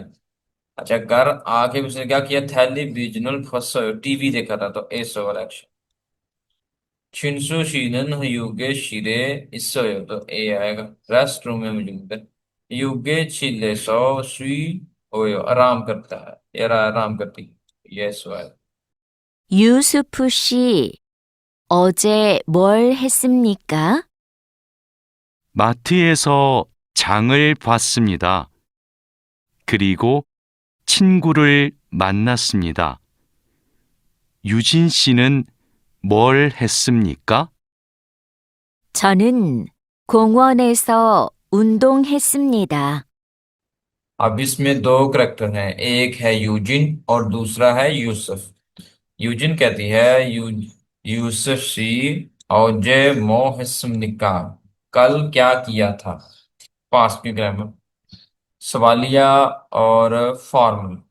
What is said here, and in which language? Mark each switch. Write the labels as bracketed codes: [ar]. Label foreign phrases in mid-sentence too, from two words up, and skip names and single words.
[hi] अच्छा, घर आके उसने क्या किया, [ko] 텔레비전을 봤어요, [hi] टीवी देखा था, तो ए सो वाला एक्शन। [ko] 친수 씨는 휴게실에 있어요, [hi] तो ए आएगा, [en] rest room [hi] में मौजूद है। [ko] 휴게실에서 쉬어요, [hi] आराम करता है, ये आराम करती है, ये सो है। [ko] 유수프 씨, 어제 뭘 했습니까? 마트에서 장을 봤습니다. 그리고 친구를 만났습니다. 유진 씨는 뭘 했습니까? 저는 공원에서 운동했습니다. [hi] अब इसमें दो करैक्टर हैं, एक है यूजिन और दूसरा है यूसुफ। यूजिन कहती है [ko] 유수프 씨 어제 뭐 했습니까, [hi] कल क्या किया था। पास्ट की ग्रामर, सवालिया और फॉर्मल।